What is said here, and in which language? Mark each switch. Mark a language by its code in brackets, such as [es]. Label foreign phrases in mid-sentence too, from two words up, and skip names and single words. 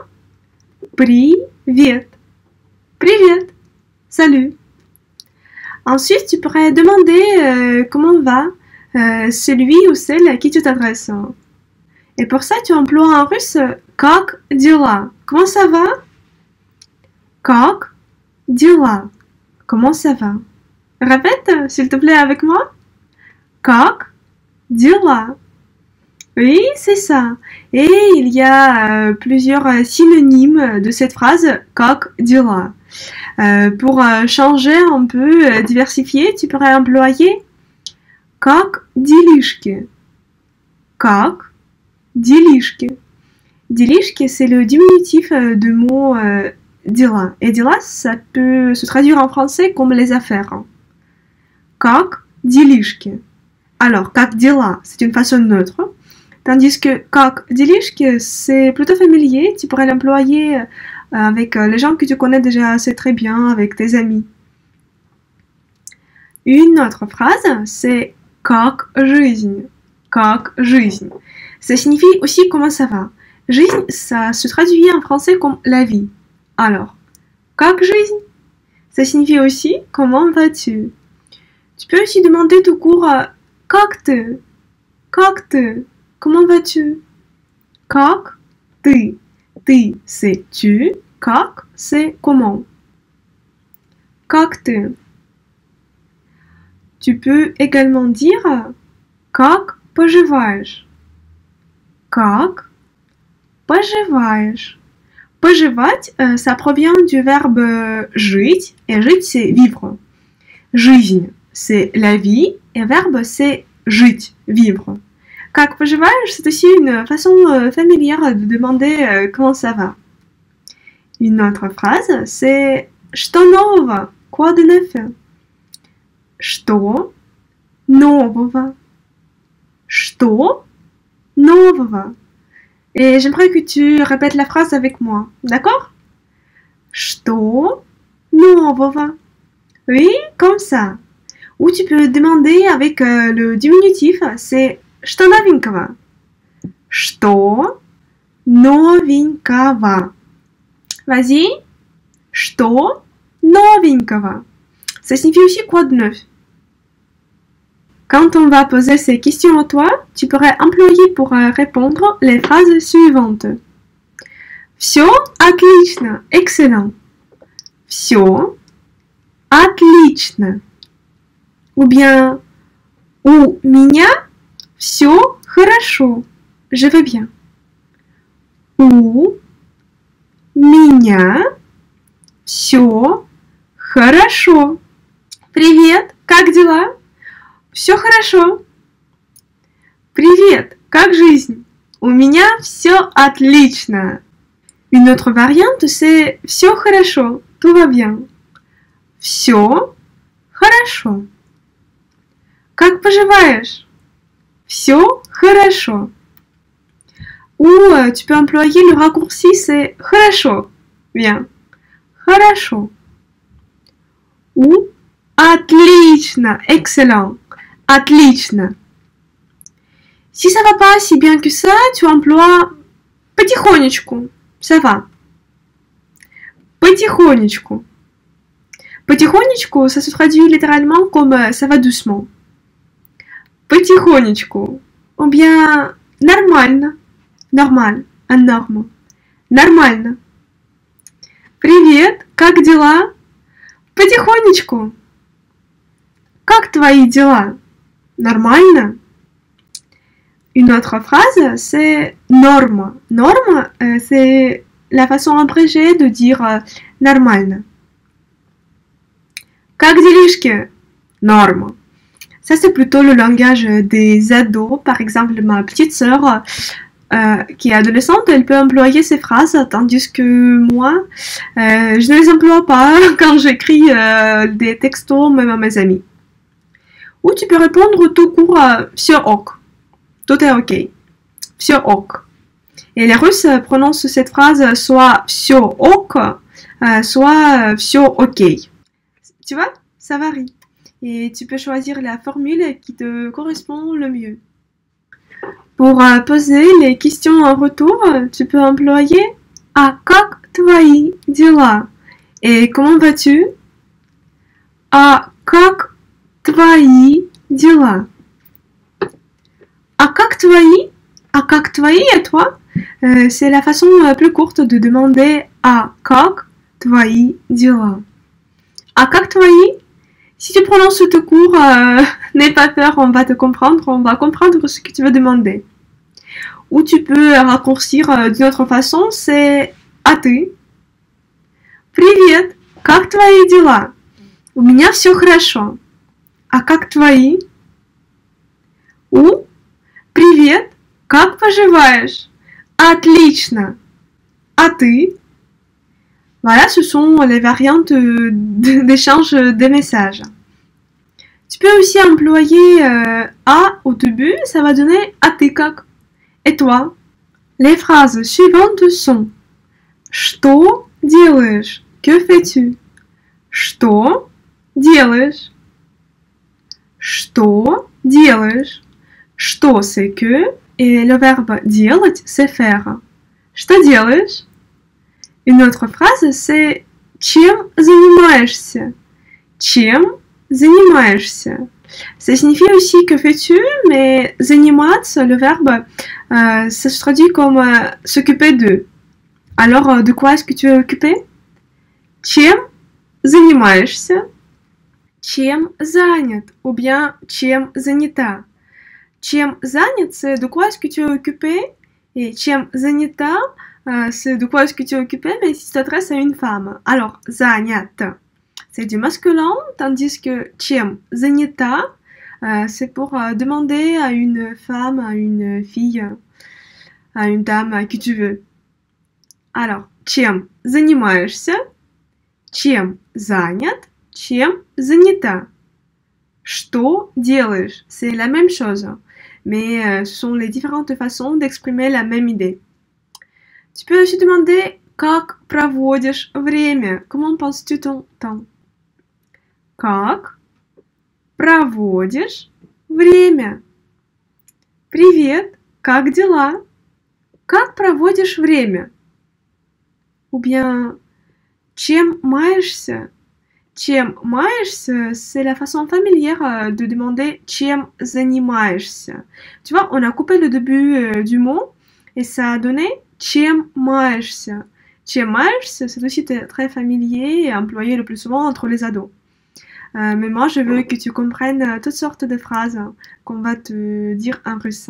[ru] Привет. Привет. [fr] Salut. Ensuite, tu pourrais demander comment va celui ou celle à qui tu t'adresses. Et pour ça, tu emploies en russe [ru] Как дела? [fr] Comment ça va? [ru] Как дела? [fr] Comment ça va? Répète, s'il te plaît, avec moi. [ru] Как дела? [fr] Oui, c'est ça. Et il y a plusieurs synonymes de cette phrase [ru] Как дела? [fr] Pour changer un peu, diversifier, tu pourrais employer [ru] Как делишки? Как делишки? [fr] Делишки, c'est le diminutif de mot dела. Et dела, ça peut se traduire en français comme les affaires. [ru] Как делишки? Alors, как дела, [fr] c'est une façon neutre. Tandis que [ru] как делишки, [fr] c'est plutôt familier. Tu pourrais l'employer avec les gens que tu connais déjà assez très bien, avec tes amis. Une autre phrase, c'est [ru] как жизнь? Как жизнь? [fr] Ça signifie aussi comment ça va. Жизнь, ça se traduit en français comme la vie. Alors, [ru] как жизнь? [fr] Ça signifie aussi comment vas-tu? Tu peux aussi demander tout court [ru] как ты? Как ты? [fr] Comment vas-tu? [ru] Как ты? [fr] Ты, c'est tu. Как, c'est comment. [ru] Как ты? [fr] Tu peux également dire [ru] как поживаешь? Как поживаешь? [fr] Поживать, ça provient du verbe жить, et жить, c'est vivre. Жизнь, c'est la vie, et verbe, c'est жить, vivre. [ru] Как поживаешь, [fr] c'est aussi une façon familière de demander comment ça va. Une autre phrase, c'est [ru] Что нового? [fr] Quoi de neuf? [ru] Что нового? Что нового? [fr] Et j'aimerais que tu répètes la phrase avec moi, d'accord? [ru] Что нового? [fr] Oui, comme ça. Ou tu peux demander avec le diminutif, c'est [ru] Что новенького? Что новенького? [fr] Vas-y. [ru] Что новенького? [fr] Ça signifie aussi quoi de neuf? Quand on va poser ces questions à toi, tu pourrais employer pour répondre les phrases suivantes. [ru] Всё отлично, excellent. Всё отлично. [fr] Ou bien [ru] у меня всё хорошо. [fr] Je vais bien. [ru] У меня всё хорошо. Привет, как дела? Все хорошо. Привет, как жизнь? У меня все отлично. [fr] Une autre variante, c'est [ru] все хорошо, [fr] tout va bien. [ru] Все хорошо. Как поживаешь? Все хорошо. [fr] Ou tu peux employer le raccourci, c'est хорошо. Bien. Хорошо. Ou отлично, excellent. Отлично. Si ça va pas si bien que ça, tu emploies потихонечку. Ça va. [ru] Потихонечку. Потихонечку, [fr] ça se traduit littéralement comme ça va doucement. Потихонечку. Ou bien нормально. Нормаль. En norme. [ru] Нормально. Привет, как дела? Потихонечку. Как твои дела? Нормально? [fr] Une autre phrase, c'est norme. Norme, c'est la façon abrégée de dire нормально. [ru] Как делишки? [fr] Norme. Ça, c'est plutôt le langage des ados. Par exemple, ma petite sœur, qui est adolescente, elle peut employer ces phrases, tandis que moi, je ne les emploie pas quand j'écris des textos, même à mes amis. Ou tu peux répondre tout court sur ok. Tout est ok. Sur ok. Et les Russes prononcent cette phrase soit sur ok, soit sur ok. Tu vois, ça varie. Et tu peux choisir la formule qui te correspond le mieux. Pour poser les questions en retour, tu peux employer [ru] «А как твои дела?» [fr] Et comment vas-tu? [ru] «А как твои дела?» «А как твои?» «А как твои» [fr] et toi? C'est la façon plus courte de demander [ru] «А как твои дела?» «А как твои?» [fr] Si tu prononces tout court, n'aie pas peur, on va te comprendre, on va comprendre ce que tu veux demander. Ou tu peux raccourcir d'une autre façon, c'est [ru] «А ты?» «Привет, как твои дела?» «У меня все хорошо». «А как твои?» Ou «Привет, как поживаешь?» «Отлично». «А ты?» [fr] Voilà, ce sont les variantes d'échange des messages. Tu peux aussi employer «а» au début, ça va donner [ru] «А ты как?» [fr] Et toi? Les phrases suivantes sont [ru] «Что делаешь?» [fr] Que fais-tu? [ru] «Что делаешь?» «Что делаешь?» [fr] «Что» c'est que, et le verbe «делать» c'est faire. [ru] «Что делаешь?» [fr] Une autre phrase, c'est [ru] «Чем занимаешься?» «Чем занимаешься?» [fr] Ça signifie aussi «que fais-tu?» mais «заниматься», le verbe, ça se traduit comme «s'occuper de». Alors, de quoi est-ce que tu es occupé? [ru] «Чем занимаешься?» «Чем занят?» ou bien «Чем занята?» «Чем занят» [fr] c'est «de quoi est-ce que tu es occupé?» et [ru] «Чем занята» [fr] c'est de quoi est-ce que tu es occupé, mais si tu t'adresses à une femme. Alors, занят, c'est du masculin, tandis que [ru] чем занята, [fr] c'est pour demander à une femme, à une fille, à une dame, à qui tu veux. Alors, [ru] чем занимаешься, чем занят, чем занята. Что делаешь? [fr] C'est la même chose, mais ce sont les différentes façons d'exprimer la même idée. Tu peux aussi demander [ru] «Как проводишь время?» [fr] Comment passes-tu ton temps? [ru] Как проводишь время? Привет, как дела? Как проводишь время? Ou bien «Чем маешься?» Чем маешься, [fr] c'est la façon familière de demander [ru] «Чем занимаешься?» [fr] Tu vois, on a coupé le début du mot et ça a donné [ru] «Чем маешься?» «Чем маешься», [fr] c'est aussi très familier et employé le plus souvent entre les ados. Mais moi, je veux que tu comprennes toutes sortes de phrases qu'on va te dire en russe.